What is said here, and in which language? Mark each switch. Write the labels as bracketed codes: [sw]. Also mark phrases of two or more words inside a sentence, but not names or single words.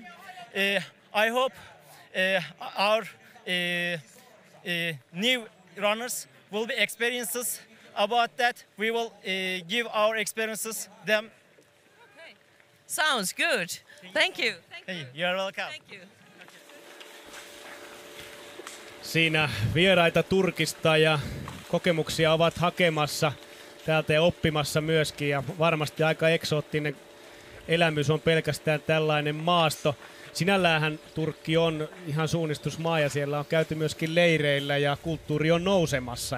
[en] I hope our new runners will be experiences about that. We will give our experiences them. Sounds good. Thank you. Hey, you're welcome. Thank you. [fi] Siinä vieraita Turkista ja kokemuksia ovat hakemassa täältä ja oppimassa myöskin. Ja varmasti aika eksoottinen elämys on pelkästään tällainen maasto. Sinälläänhän Turkki on ihan suunnistusmaa ja siellä on käyty myöskin leireillä ja kulttuuri on nousemassa.